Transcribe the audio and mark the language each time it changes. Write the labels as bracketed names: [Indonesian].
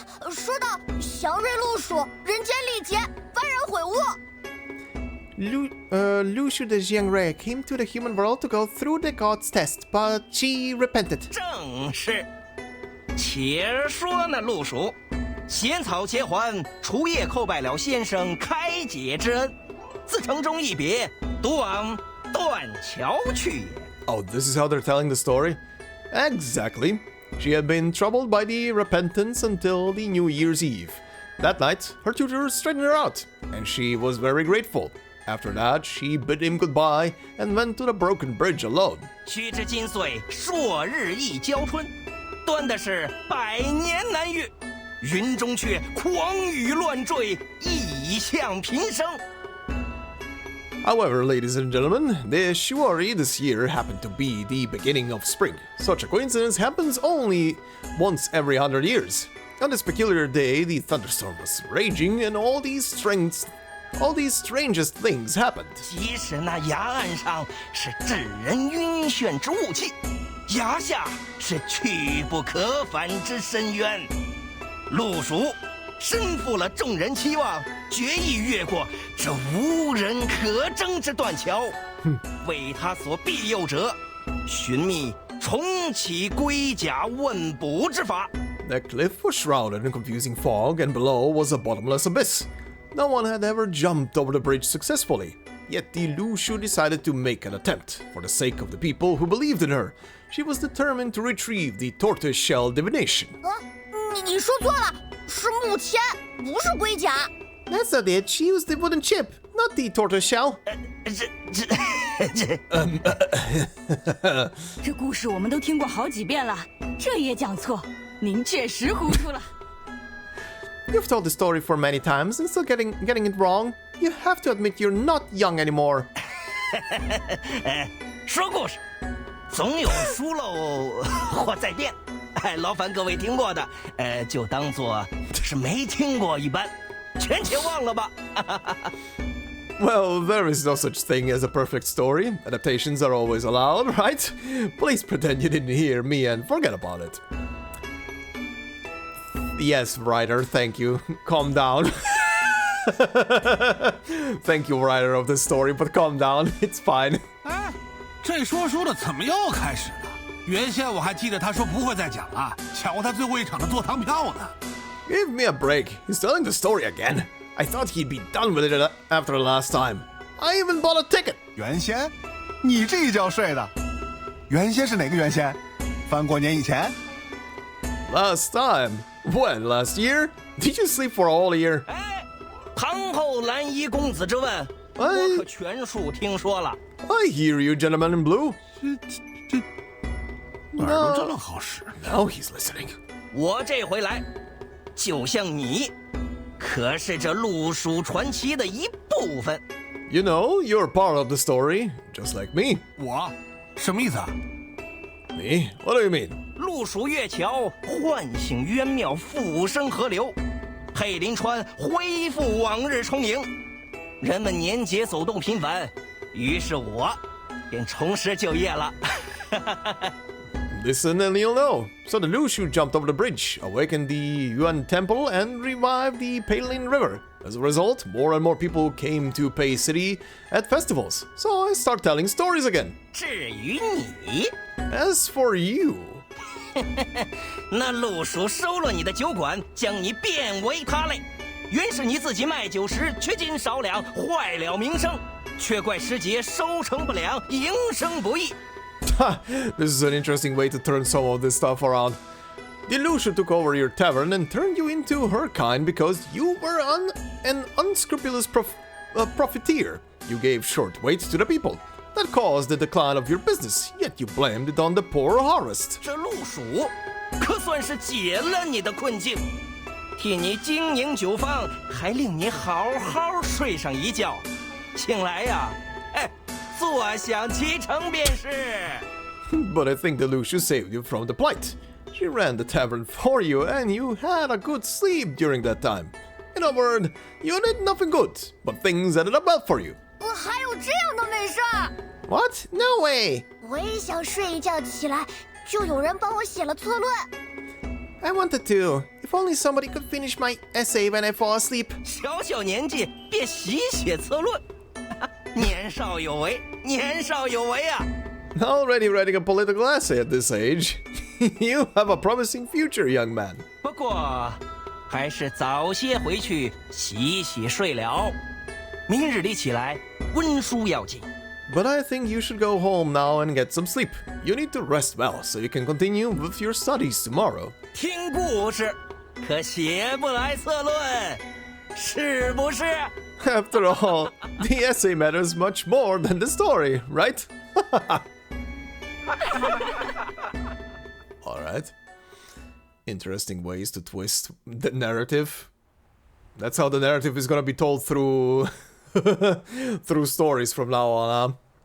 [Chinese] 说到祥瑞路数，人间历劫，幡然悔悟。 [English] Lushu the Jiangrei came to the human world to go through the god's test, but she repented. [Chinese] 正是。且说那路数，衔草结环，除夜叩拜了先生开解之恩，自城中一别，独往断桥去也。 [English] Oh, this is how they're telling the story? Exactly. She had been troubled by the repentance until the New Year's Eve. That night, her tutor straightened her out, and she was very grateful. After that, she bid him goodbye and went to the broken bridge alone. [Chinese] 须知今岁朔日一交春，端的是百年难遇，云中却狂雨乱坠，异象频生。 [English] However, ladies and gentlemen, the Shuori this year happened to be the beginning of spring. Such a coincidence happens only once every 100 years. On this peculiar day, the thunderstorm was raging and all these strangest things happened. [Chinese] 即使那崖岸上是致人晕眩之雾气，崖下是去不可返之深渊。陆蜀身负了众人期望，决意越过这无人可争之断桥，为他所庇佑者，寻觅重启龟甲问卜之法。 [English] The cliff was shrouded in confusing fog, and below was a bottomless abyss. No one had ever jumped over the bridge successfully. Yet the Lushu decided to make an attempt, for the sake of the people who believed in her. She was determined to retrieve the tortoise-shell divination. [Chinese] 你说错了，是木签，不是龟甲。 [English] That's not it. She used the wooden chip, not the tortoise-shell. [Chinese] 这故事我们都听过好几遍了，这也讲错，您确实糊涂了。 [English] You've told the story for many times and still getting it wrong. You have to admit you're not young anymore. [Chinese] 说故事，总有疏漏或在变。劳烦各位听过的，就当做是没听过一般，全且忘了吧。 [English] Well, there is no such thing as a perfect story. Adaptations are always allowed, right? Please pretend you didn't hear me and forget about it. Yes, writer, thank you. Calm down. Thank you, writer of the story, but calm down. It's fine. [Chinese] 哎，这说书的怎么又开始了？原先我还记得他说不会再讲了，瞧他最后一场的坐堂票呢。 [English] Give me a break. He's telling the story again. I thought he'd be done with it after the last time. I even bought a ticket. [Chinese] 原先？你这一觉睡的？原先是哪个原先？翻过年以前？ [English] Last time? When? Last year? Did you sleep for a whole year? [Chinese] 堂后蓝衣公子之问，我可全数听说了。 [English] I hear you, gentleman in blue. [Chinese] 耳朵真好使。 [English] Now he's listening. [Chinese] 我这回来，就像你，可是这陆蜀传奇的一部分。 [English] You know, you're part of the story, just like me. [Chinese] 我？什么意思啊 [English] Me? What do you mean? [Chinese] 陆蜀月桥唤醒渊庙复生河流，佩林川恢复往日充盈，人们年节走动频繁，于是我便重拾就业了。 [English] Listen and you'll know. So the Lushu jumped over the bridge, awakened the Yuan temple, and revived the Palin River. As a result, more and more people came to Pei City at festivals. So I start telling stories again. [Chinese] 至于你 [English] As for you... [Chinese] 那陆蜀收了你的酒馆，将你变为他类。原是你自己卖酒时缺斤少两，坏了名声，却怪时节收成不良，营生不易。 [English] This is an interesting way to turn some of this stuff around. The Lushu took over your tavern and turned you into her kind because you were an unscrupulous profiteer. You gave short weight to the people. That caused the decline of your business, yet you blamed it on the poor harvest. [Chinese] 这陆蜀可算是解了你的困境，替你经营酒坊，还令你好好睡上一觉。请来呀，坐享其成便是。 [English] But I think the Lushu saved you from the plight. She ran the tavern for you, and you had a good sleep during that time. In a word, you did nothing good, but things ended up well for you. [Chinese] 我还有这样的美事儿 [English] What? No way! [Chinese] 我也想睡一觉起来，就有人帮我写了策论。 [English] I wanted to. If only somebody could finish my essay when I fall asleep. [Chinese] 小小年纪便习写策论，年少有为，年少有为啊！ [English] Already writing a political essay at this age. You have a promising future, young man. [Chinese] 不过，还是早些回去洗洗睡了。明日里起来，温书要紧。 [English] But I think you should go home now and get some sleep. You need to rest well so you can continue with your studies tomorrow. [Chinese] 听故事，可写不来策论，是不是？ [English] After all, the essay matters much more than the story, right? Alright. Interesting ways to twist the narrative. That's how the narrative is gonna be told through through stories from now on.